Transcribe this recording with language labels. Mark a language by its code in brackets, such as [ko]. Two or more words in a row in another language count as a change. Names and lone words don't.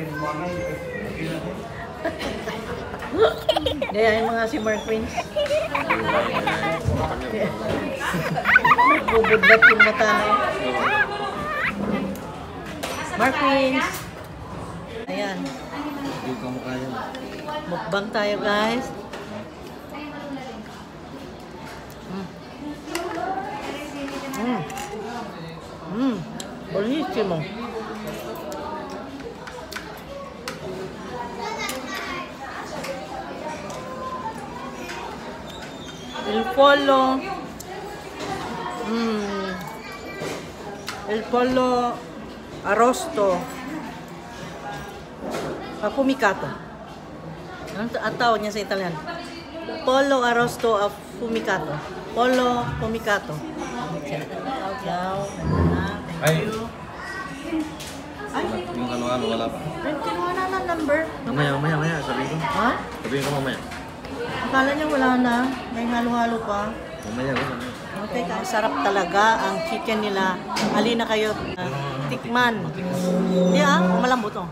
[tl] Kaya yung mga si Mark Queens. Bubudlat yung mata na yun. Mark Queens. Ayan. Hindi ka mukha yan. Mukbang tayo guys. [it] Buonissimo. Il pollo. Il pollo arrosto. Affumicato. [tl] Ang tawag niya sa Italian. [it] Pollo arrosto affumicato. Pollo affumicato. Ay. [en] Thank you. Ay, [tl] Yung ano-ano, wala pa. kinuha na ng number. Mamaya. Sabihin ko. Ha? Sabihin ko mamaya. Akala niya wala na. May halo-halo pa. Mamaya ko. Okay, ang sarap talaga ang chicken nila. Halina kayo. Tikman. Hindi malambot oh.